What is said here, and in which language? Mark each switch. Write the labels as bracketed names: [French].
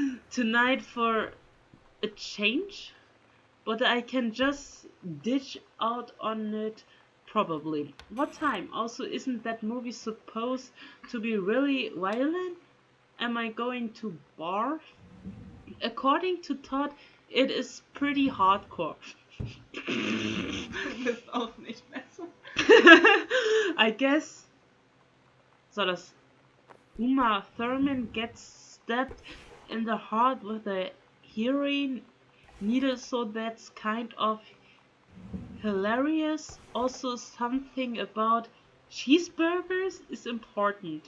[English] Tonight for a change, but I can just ditch out on it probably. What time? Also, isn't that movie supposed to be really violent? Am I going to barf? According to Todd, it is pretty hardcore. [German] Du bist auch nicht besser. [English] I guess. So das Uma Thurman gets stabbed in the heart with a heroin needle, so that's kind of hilarious. Also, something about cheeseburgers is important.